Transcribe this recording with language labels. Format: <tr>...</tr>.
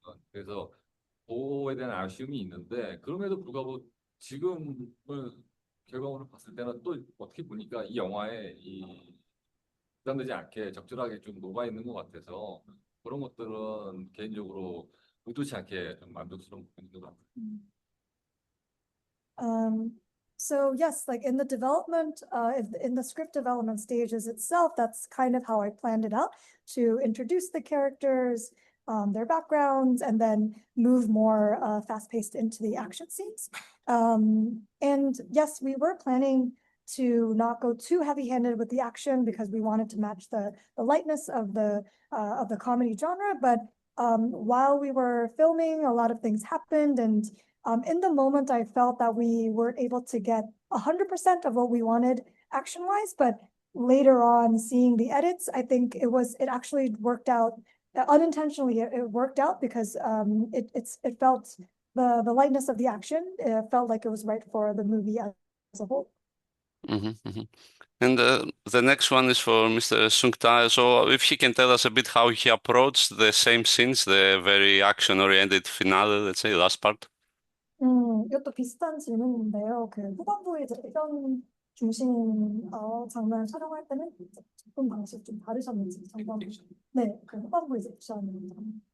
<ko>그래서 그거에 대한 아쉬움이 있는데, 그럼에도 불구하고 지금을 결과물을 봤을 때는 또 어떻게 보니까 이 영화에 이 부담되지 않게 적절하게 좀 녹아 있는 것 같아서 그런 것들은 개인적으로 의도치 않게 좀 만족스러운 부분인 것 같아요.</ko> <en>So yes, like in the development, in the script development stages itself, that's kind of how I planned it out, to introduce the characters, their backgrounds, and then move more fast-paced into the action scenes. And yes, we were planning to not go too heavy-handed with the action because we wanted to match the lightness of the comedy genre. But while we were filming, a lot of things happened, and in the moment, I felt that we weren't able to get 100% of what we wanted action-wise, but later on, seeing the edits, I think it actually worked out unintentionally. It worked out because it felt the lightness of the action. It felt like it was right for the movie as a whole. And the next one is for Mr. Sung-tae. So if he can tell us a bit how he approached the same scenes, the very action-oriented finale, let's say, last part.</en> <ko>이것도 비슷한 질문인데요. 그 후반부에 이제 액션 중심 장면을 촬영할 때는 접근 방식 좀 다르셨는지 잠깐. 네, 그 후반부에 이제 액션 장면.</ko>